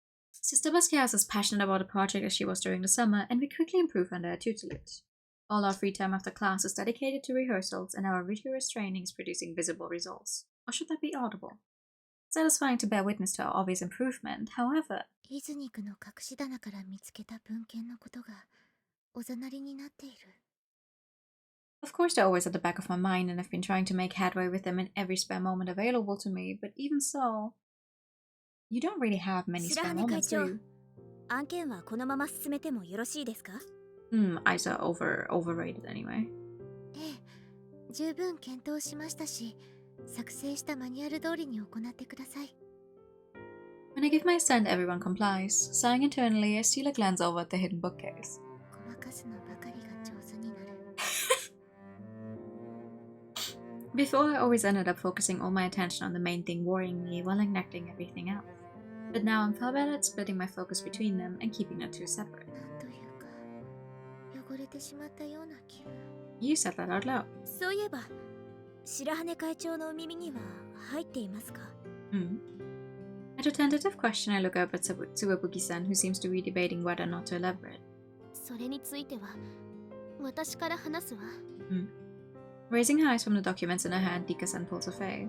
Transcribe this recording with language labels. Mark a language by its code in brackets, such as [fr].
[en] Sister Basquiat is as passionate about the project as she was during the summer, and we quickly improve under her tutelage. All our free time after class is dedicated to rehearsals, and our rigorous training is producing visible results. Or should that be audible? It's satisfying to bear witness to our obvious improvement, however... [ja] イズニクの隠し棚から見つけた文献のことがおざなりになっている。 [en] Of course they're always at the back of my mind, and I've been trying to make headway with them in every spare moment available to me, but even so... You don't really have many spare moments, do you? [ja] 案件はこのまま進めてもよろしいですか? [en] Isa overrated anyway. [ja] ええ、十分検討しましたし、作成したマニュアル通りに行ってください。 [en] When I give my assent, everyone complies. Sighing internally, I steal a glance over at the hidden bookcase. [ja] ごまかすのばかりが上手になる。 [en] Before, I always ended up focusing all my attention on the main thing worrying me while neglecting everything else. But now I'm far better at splitting my focus between them and keeping the two separate. [ja] なんというか、汚れてしまったような気分。 [en] You said that out loud. [ja] そういえば、白羽会長のお耳には入っていますか? [en] At a tentative question, I look up at Tsuwabuki-san, who seems to be debating whether or not to elaborate. [ja] それについては、私から話すわ。 [en] Raising her eyes from the documents in her hand, Dika-san pulls her face.